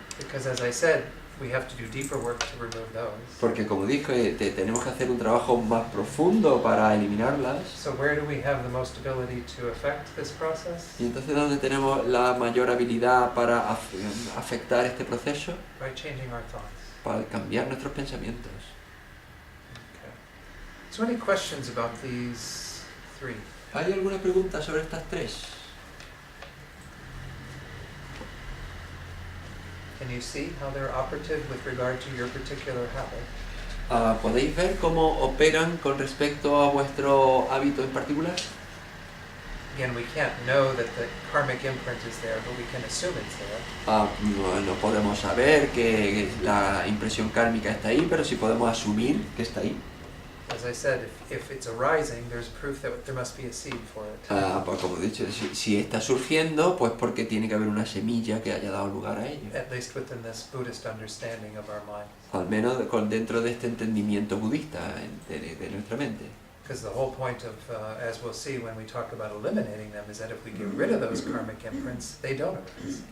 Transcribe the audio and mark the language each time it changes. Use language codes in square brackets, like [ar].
[en] Because as I said, we have to do deeper work to remove those. [es] Porque como dije, tenemos que hacer un trabajo más profundo para eliminarlas. [en] So where do we have the most ability to affect this process? [es] Y entonces, ¿dónde tenemos la mayor habilidad para afectar este proceso? [en] By changing our thoughts. [es] Para cambiar nuestros pensamientos. [en] Okay. So any questions about these three? [es] ¿Hay alguna pregunta sobre estas tres? [en] Can you see how they're operative with regard to your particular habit? [es] ¿Podéis ver cómo operan con respecto a vuestro hábito en particular? [en] again, we can't know that the karmic imprint is there, but we can assume it's there. [es] No podemos saber que la impresión kármica está ahí, pero sí podemos asumir que está ahí. [en] As I said, if it's arising, there's proof that there must be a seed for it. [es] Pues como he dicho, si está surgiendo, pues porque tiene que haber una semilla que haya dado lugar a ello. [en] At least within this Buddhist understanding of our mind. [es] Al menos dentro de este entendimiento budista de nuestra mente. [en] Because the whole point of, as we'll see when we talk about eliminating them, is that if we get rid of those karmic imprints, they don't arise.